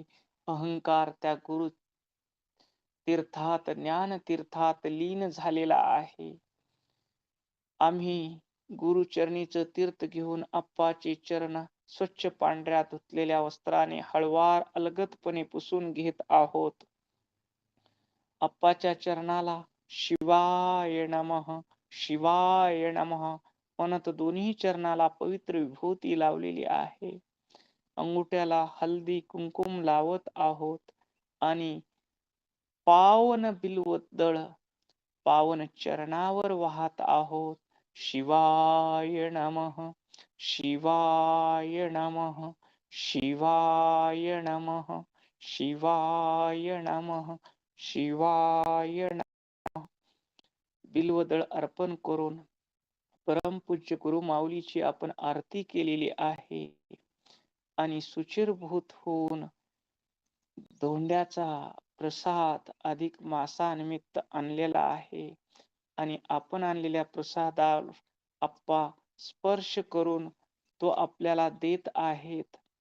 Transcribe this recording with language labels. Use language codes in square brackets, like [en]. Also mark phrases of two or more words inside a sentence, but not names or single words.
[mr] अहंकार त्या गुरु तीर्थात, ज्ञान तीर्थात लीन झालेला आहे. आम्ही गुरुचरणीचं तीर्थ घेऊन आप्पाचे चरण स्वच्छ पांढऱ्या धुतलेल्या वस्त्राने हळवार अलगदपणे पुसून घेत आहोत. आप्पाच्या चरणाला [sa] शिवाय नमः, शिवाय नमः [mr] म्हणत दोन्ही चरणाला पवित्र विभूती लावलेली आहे. अंगुठ्याला हल्दी कुंकुम लावत आहोत आणि पावन बिल्वदळ पावन चरणावर वाहत आहोत. [sa] शिवाय नमः, शिवाय नमः, शिवाय नमः, शिवाय नमः शिवाय नमः. [mr] बिल्वदळ अर्पण करून परमपूज्य गुरु माऊलीची आपण आरती केलेली आहे आणि सुचिरभूत होऊन धोंड्याचा प्रसाद अधिक मासानिमित्त आणलेला आहे आणि आपण आणलेल्या प्रसादावर आप्पा स्पर्श करून तो आपल्याला देत आहेत.